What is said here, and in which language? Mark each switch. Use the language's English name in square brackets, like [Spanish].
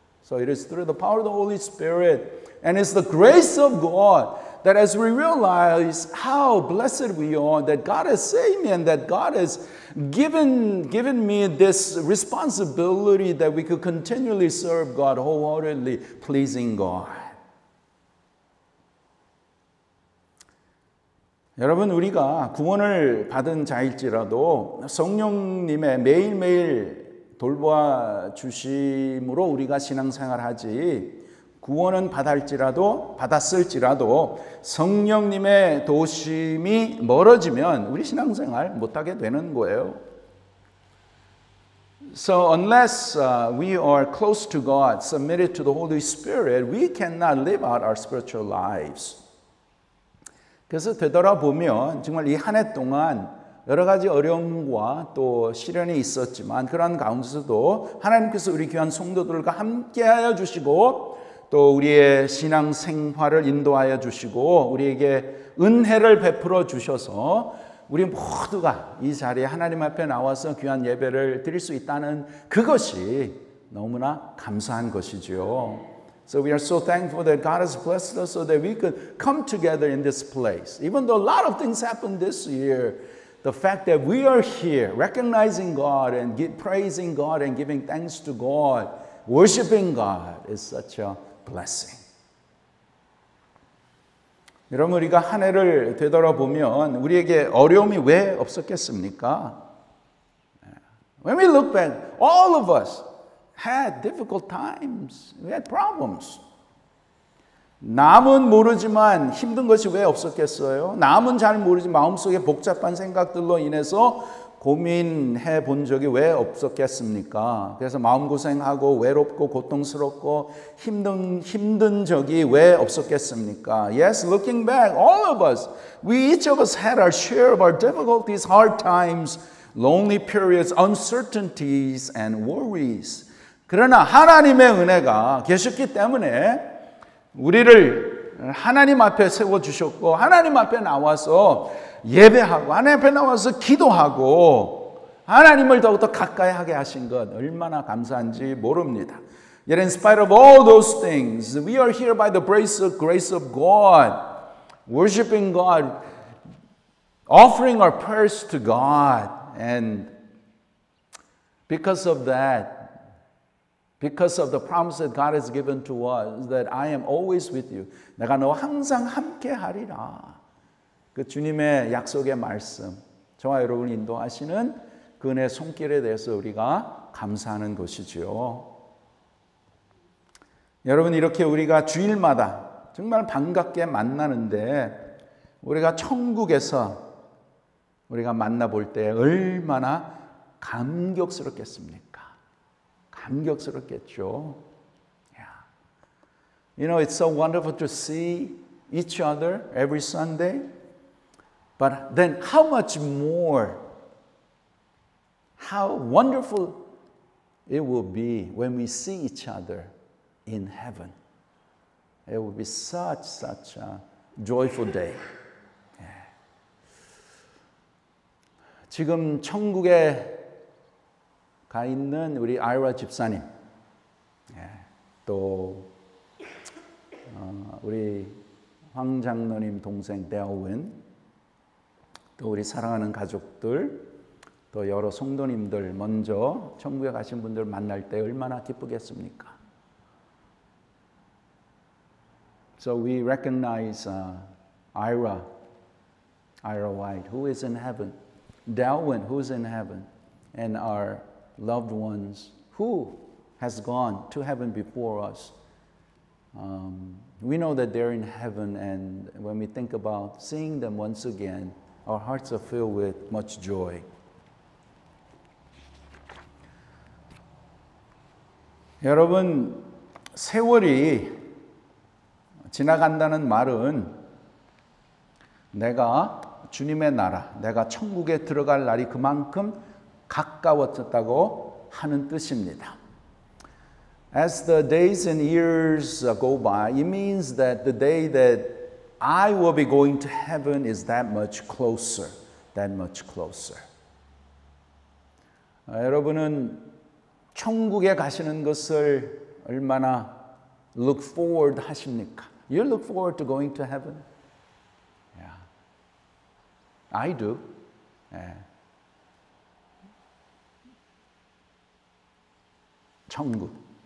[English] So it is through the power of the Holy Spirit and it's the grace of God that as we realize how blessed we are, that God has saved me and that God has given me this responsibility that we could continually serve God wholeheartedly, pleasing God. [Korean] 여러분, 우리가 구원을 받은 자일지라도 성령님의 매일매일 돌보아 주심으로 우리가 신앙생활하지, 구원은 받았을지라도 성령님의 도심이 멀어지면 우리 신앙생활 못하게 되는 거예요. [English] So unless we are close to God, submitted to the Holy Spirit, we cannot live out our spiritual lives. [Korean] 그래서 되돌아보면 정말 이 한 해 동안 여러 가지 어려움과 또 시련이 있었지만 그러한 가운데서도 하나님께서 우리 귀한 성도들과 함께하여 주시고 또 우리의 신앙 생활을 인도하여 주시고 우리에게 은혜를 베풀어 주셔서 우리 모두가 이 자리에 하나님 앞에 나와서 귀한 예배를 드릴 수 있다는 그것이 너무나 감사한 것이죠. [English] So we are so thankful that God has blessed us so that we could come together in this place. Even though a lot of things happened this year, the fact that we are here recognizing God and praising God and giving thanks to God, worshiping God is such a blessing. [Korean] 여러분, 우리가 한 해를 되돌아보면 우리에게 어려움이 왜 없었겠습니까? [English] When we look back, all of us had difficult times. We had problems. [Korean] 남은 모르지만 힘든 것이 왜 없었겠어요? 남은 잘 모르지만 마음속에 복잡한 생각들로 인해서 고민해 본 적이 왜 없었겠습니까? 그래서 마음고생하고 외롭고 고통스럽고 힘든 적이 왜 없었겠습니까? [English] Yes, looking back, all of us, each of us had our share of our difficulties, hard times, lonely periods, uncertainties, and worries. [Korean] 그러나 하나님의 은혜가 계셨기 때문에 우리를 하나님 앞에 세워주셨고 하나님 앞에 나와서 예배하고 하나님 앞에 나와서 기도하고 하나님을 더욱더 가까이 하게 하신 것 얼마나 감사한지 모릅니다. [English] Yet in spite of all those things, we are here by the grace of God, worshiping God, offering our prayers to God, and because of that, because of the promise that God has given to us, that I am always with you. [Korean] 내가 너와 항상 함께 하리라. 그 주님의 약속의 말씀, 저와 여러분을 인도하시는 그 은혜의 손길에 대해서 우리가 감사하는 것이지요. 여러분, 이렇게 우리가 주일마다 정말 반갑게 만나는데 우리가 천국에서 우리가 만나볼 때 얼마나 감격스럽겠습니까? 감격스럽겠죠. [English] Yeah. You know, it's so wonderful to see each other every Sunday. But then how much more, how wonderful it will be when we see each other in heaven. It will be such a joyful day. [Korean] 지금 천국에 가 있는 우리 아이라 집사님, 또 우리 황 장로님 동생 데어윈, 또 우리 사랑하는 가족들, 또 여러 성도님들 먼저 천국에 가신 분들 만날 때 얼마나 기쁘겠습니까? [English] So we recognize Ira White, who is in heaven, Darwin, who's in heaven, and our loved ones who has gone to heaven before us. We know that they're in heaven, and when we think about seeing them once again, our hearts are filled with much joy. [Korean] 여러분, 세월이 지나간다는 말은 내가 주님의 나라, 내가 천국에 들어갈 날이 그만큼 가까워졌다고 하는 뜻입니다. [English] As the days and years go by, it means that the day that I will be going to heaven is that much closer, that much closer. [Korean] 여러분은 천국에 가시는 것을 얼마나 [English] look forward [Korean] 하십니까? [English] You look forward to going to heaven? Yeah. I do. Yeah. [Korean] 천국.